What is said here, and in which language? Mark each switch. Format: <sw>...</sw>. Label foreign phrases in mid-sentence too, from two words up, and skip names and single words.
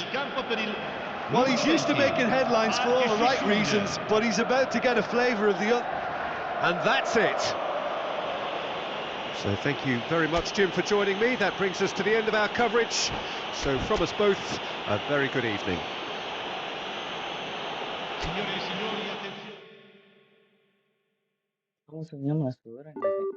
<en>Well, he's used to making headlines for all the right reasons, but he's about to get a flavour of the other. And that's it. So thank you very much, Jim, for joining me. That brings us to the end of our coverage. So from us both, a very good evening.</en> <it>Signore e signori, attenzione.</it> <id>Musuhnya Mas Buran ya.</id>